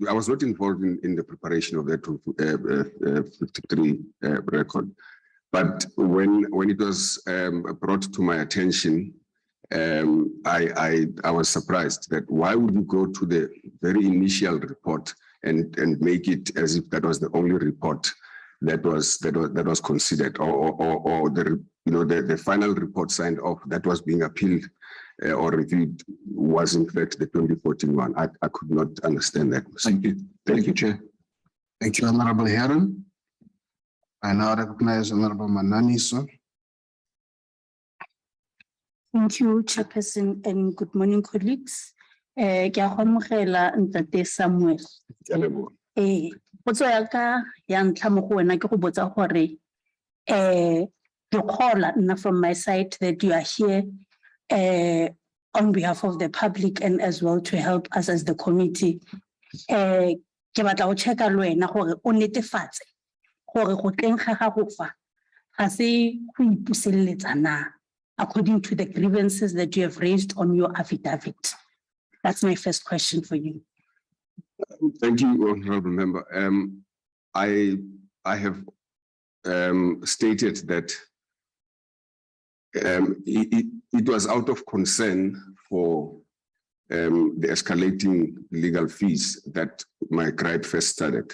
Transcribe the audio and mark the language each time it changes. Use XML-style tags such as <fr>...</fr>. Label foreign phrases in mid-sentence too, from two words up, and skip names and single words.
<en>I was not involved in the preparation of that 53 record, but when it was brought to my attention, I was surprised that why would you go to the very initial report and make it as if that was the only report that was considered, or the, you know, the final report signed off that was being appealed or reviewed was in fact the 2014 one. I could not understand that. Thank you. Thank you, Chair. Thank you, Honorable Heron. I now recognize Honorable Mananiso. Thank you, Chairperson, and good morning, colleagues.</en> <tn>Ke a amogela Ntate Samuel. Potso ya ka ya ntlha mo go wena ke go botsa gore ke kgola nna</tn> <en>from my side that you are here on behalf of the public and as well to help us as the committee.</en> <tn>Ke batla go checka le wena gore o netefatse gore go teng ga gago fa ga se go ipuseletsa na,</tn> <en>according to the grievances that you have raised on your affidavit. That's my first question for you. Thank you, Honorable Member. I have stated that it was out of concern for the escalating legal fees that my gripe first started.</en>